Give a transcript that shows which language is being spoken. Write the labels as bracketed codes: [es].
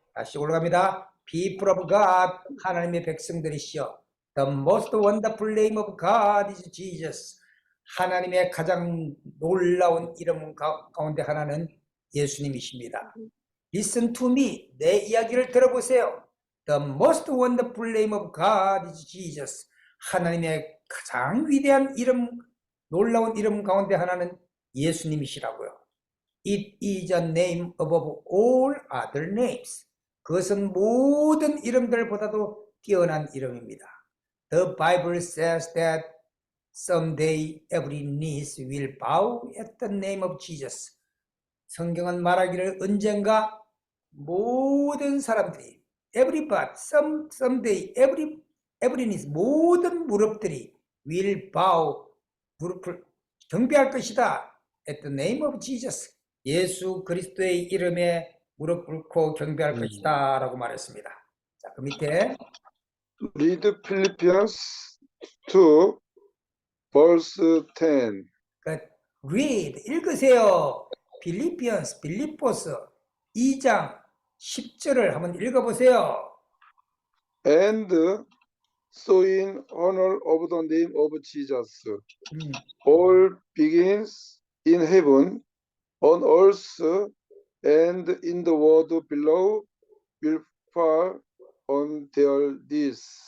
[ko] 다시 올라갑니다. [en] People of God, [ko] 하나님의 백성들이시여. [en] The most wonderful name of God is Jesus. [ko] 하나님의 가장 놀라운 이름 가운데 하나는 예수님이십니다. [en] Listen to me. [ko] 내 이야기를 들어보세요. [en] The most wonderful name of God is Jesus. [ko] 하나님의 가장 위대한 이름, 놀라운 이름 가운데 하나는 예수님이시라고요. [en] It is a name above all other names. [ko] 그것은 모든 이름들보다도 뛰어난 이름입니다. [en] The Bible says that someday every knee will bow at the name of Jesus. [ko] 성경은 말하기를 언젠가 모든 사람들이 [en] everybody, someday, every knee, [ko] 모든 무릎들이 [en] will bow, [ko] 무릎을 경배할 것이다. [en] At the name of Jesus. [ko] 예수 그리스도의 이름에 무릎 꿇고 경배할 것이다 라고 말했습니다. 자, 그 밑에 [en] Read Philippians 2 verse 10. [ko] read, 읽으세요. 빌립보스 2장 10절을 한번 읽어보세요. [en] And so in honor of the name of Jesus, all begins in heaven, on earth, and in the world below will fall on their knees.